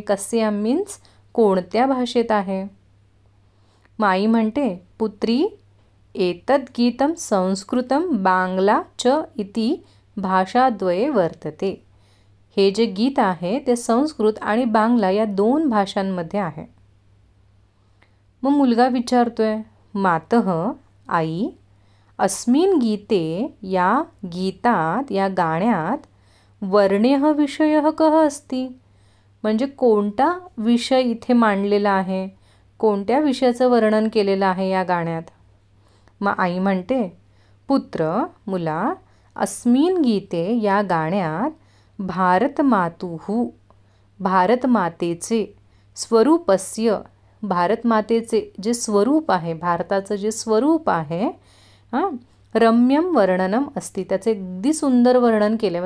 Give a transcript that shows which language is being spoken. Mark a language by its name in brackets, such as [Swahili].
[Sanskrit] कस्यां [Marathi] मीन्स कोणत्या भाषेत आहे? माई म्हणते, [Sanskrit] पुत्री एतद् गीतं संस्कृतं बांग्ला च इति भाषाद्वये वर्तते. [Marathi] हे जे गीत आहे ते संस्कृत आणि बांगला या 2 भाषांमध्ये आहे. मग मुलगा विचारतोय, मातः आई, [Sanskrit] अस्मिन् गीते [Marathi] या गीतात या गाण्यात [Sanskrit] वर्ण्यः विषयः कः अस्ति? [Marathi] म्हणजे कोणता विषय इथे मांडलेला आहे, कोणत्या विषयाचं वर्णन केलेलं आहे या गाण्यात? मग आई म्हणते, पुत्र मुला, [Sanskrit] अस्मिन् गीते [Marathi] या गाण्यात भारतमातुः भारतमातेचे स्वरूपस्य भारतमातेचे जे स्वरूप आहे, भारताचं जे स्वरूप आहे, [Sanskrit] रम्यम वर्णनम अस्ति, [Marathi] त्याचे अगदी सुंदर वर्णन केले.